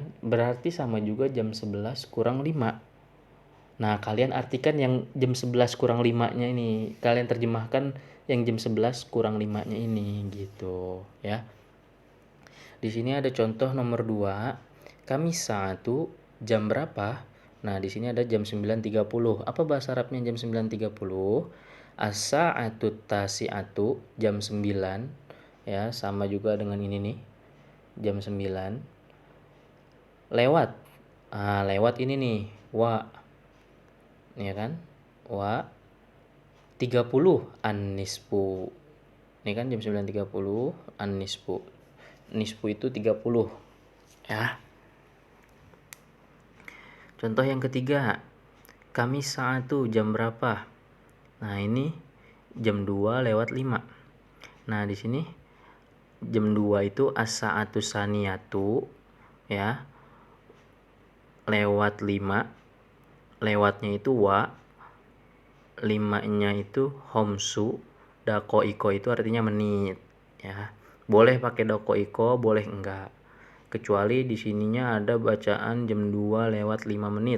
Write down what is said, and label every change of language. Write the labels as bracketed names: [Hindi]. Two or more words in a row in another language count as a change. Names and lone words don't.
[Indonesian] Berarti sama juga jam 11 kurang 5. Nah, kalian artikan yang jam 11 kurang 5-nya ini. Kalian terjemahkan yang jam 11 kurang 5-nya ini gitu, ya. Di sini ada contoh nomor 2. Kamis 1 jam berapa? Nah, di sini ada jam 9.30. Apa bahasa Arabnya jam 9.30? [Arabic] الساعة التاسعة [Indonesian] jam 9. Ya, sama juga dengan ini nih. Jam 9. Lewat. Lewat ini nih. Ya kan? 30 an-nisfu. Ini kan jam 9.30 an-nisfu. Nisfu itu 30, ya. Contoh yang ketiga. Kamis 1 jam berapa? Nah, ini jam 2 lewat 5. Nah, di sini jam 2 itu [Arabic] الساعة الثانية, [Indonesian] ya. Lewat 5. Lewatnya itu 5-nya itu homsu, dakoiko itu artinya menit, ya. Boleh pakai dakoiko, boleh enggak. Kecuali di sininya ada bacaan jam 2 lewat 5 menit.